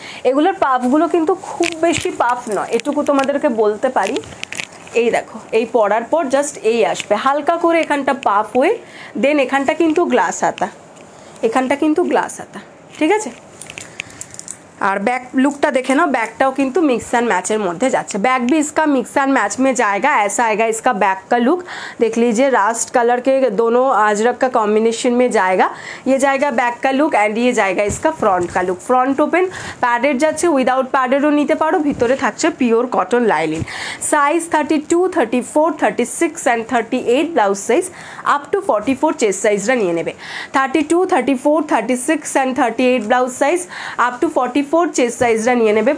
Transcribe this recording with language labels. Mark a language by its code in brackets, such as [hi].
[bn] এগুলোর পাফগুলো কিন্তু খুব বেশি পাফ নয়, এটুকু তোমাদেরকে বলতে পারি। এই দেখো এই পরার পর জাস্ট এই আসবে হালকা করে এখানটা পাফ হয়ে, দেন এখানটা কিন্তু গ্লাস হাতা, এখানটা কিন্তু গ্লাস হাতা, ঠিক আছে। और बैक लुकटा देखे ना, बैकटाও কিন্তু मिक्स एंड मैचের মধ্যে যাচ্ছে। [hi] बैक भी इसका मिक्स एंड मैच में जाएगा, ऐसा आएगा इसका बैक का लुक। देख लीजिए रास्ट कलर के दोनों अजरक का कॉम्बिनेशन में जाएगा। ये जाएगा बैक का लुक एंड ये जाएगा इसका फ्रंट का लुक। [bn] फ्रंट ओपन पैडेड যাচ্ছে, উইদাউট প্যাডেডও নিতে পারো। ভিতরে থাকছে pure cotton lining. Size 32, 34, 36 and 38 blouse size up to 44 chest সাইজটা নিয়ে নেবে। 32, 34, 36 and 38 blouse size up to 44 chest সাইজটা নিয়ে নেবে।